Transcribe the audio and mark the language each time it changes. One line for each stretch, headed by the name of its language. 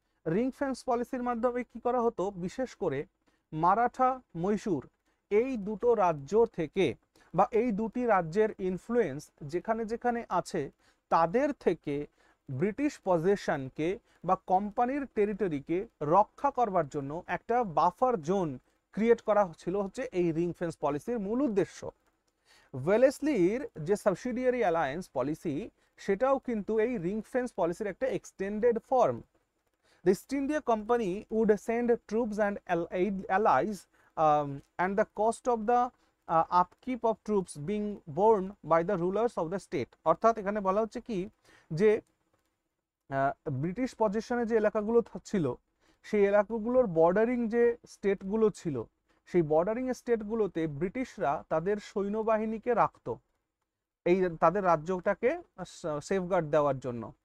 Bangla: Ring fence পলিসির মাধ্যমে কি করা হতো, বিশেষ করে মারাঠা, মহীশূর এই দুটো রাজ্য থেকে বা এই দুটি রাজ্যের ইনফ্লুয়েন্স যেখানে যেখানে আছে তাদের থেকে ব্রিটিশ পজেশনকে বা কোম্পানির টেরিটরিকে রক্ষা করবার জন্য একটা বাফার জোন ক্রিয়েট করা ছিল হচ্ছে এই রিং ফেন্স পলিসির মূল উদ্দেশ্য। ওয়েলেসলির যে সাবসিডিয়ারি অ্যালায়েন্স পলিসি সেটাও কিন্তু এই রিং ফেন্স পলিসির একটা extended form.
English: The East India Company would send troops and allies, and the cost of the upkeep of troops being borne by the rulers of the state.
Bangla: অর্থাৎ এখানে বলা হচ্ছে কি যে ব্রিটিশ পজিশনে যে এলাকাগুলো ছিল সেই এলাকাগুলোর বর্ডারিং যে স্টেটগুলো ছিল সেই বর্ডারিং স্টেটগুলোতে ব্রিটিশরা তাদের সৈন্যবাহিনীকে রাখতো এই তাদের রাজ্যটাকে সেফগার্ড দেওয়ার জন্য।